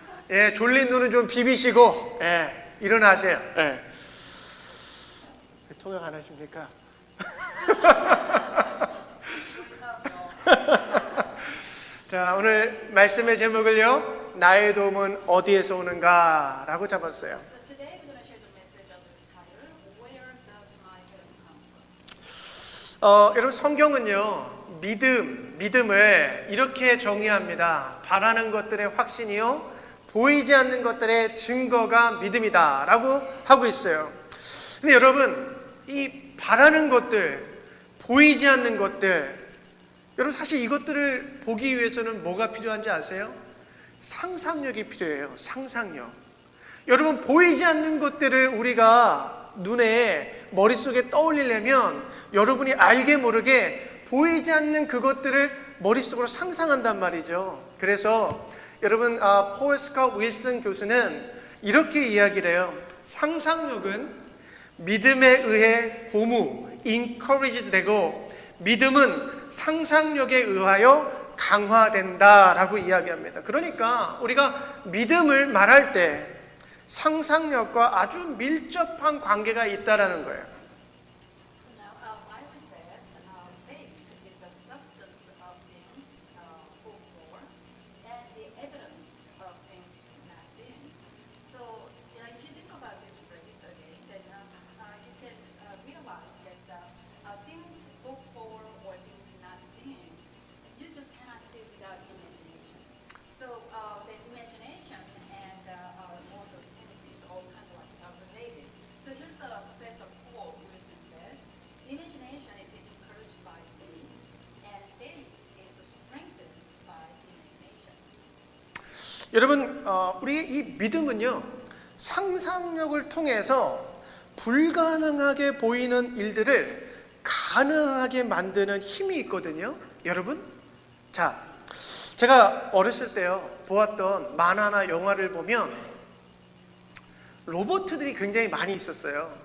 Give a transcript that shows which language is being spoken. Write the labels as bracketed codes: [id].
[ko] 예, 졸린 눈은 좀 비비시고, 예, 일어나세요. 예. 통역 안 하십니까? 자, 오늘 말씀의 제목을요, 나의 도움은 어디에서 오는가? 라고 잡았어요. [en] So today we're going to share the message of the title, Where Does My Help Come From? [ko] 여러분 성경은요, 믿음을 이렇게 정의합니다. 바라는 것들의 확신이요, 보이지 않는 것들의 증거가 믿음이다 라고 하고 있어요. 근데 여러분, 이 바라는 것들, 보이지 않는 것들, 여러분 사실 이것들을 보기 위해서는 뭐가 필요한지 아세요? 상상력이 필요해요. 상상력. 여러분 보이지 않는 것들을 우리가 눈에 머릿속에 떠올리려면 여러분이 알게 모르게 보이지 않는 그것들을 머릿속으로 상상한단 말이죠. 그래서 여러분 폴 스캇 윌슨 교수는 이렇게 이야기를 해요. 상상력은 믿음에 의해 고무, encouraged 되고 믿음은 상상력에 의하여 강화된다라고 이야기합니다. 그러니까 우리가 믿음을 말할 때 상상력과 아주 밀접한 관계가 있다라는 거예요. [en] Now, Bible says faith is the substance of things hoped for and the evidence of things not seen. So, if you think about this phrase again, then you can realize that things hoped for or things not seen, you just cannot see without imagination. So, the imagination and all those things is all kind of like related. So here's a Professor Paul Wilson says, imagination is encouraged by faith, and faith is strengthened by imagination. [ko] 여러분 우리 이 믿음은요 상상력을 통해서 불가능하게 보이는 일들을 가능하게 만드는 힘이 있거든요. 여러분, 자, 제가 어렸을 때요 보았던 만화나 영화를 보면 로봇들이 굉장히 많이 있었어요.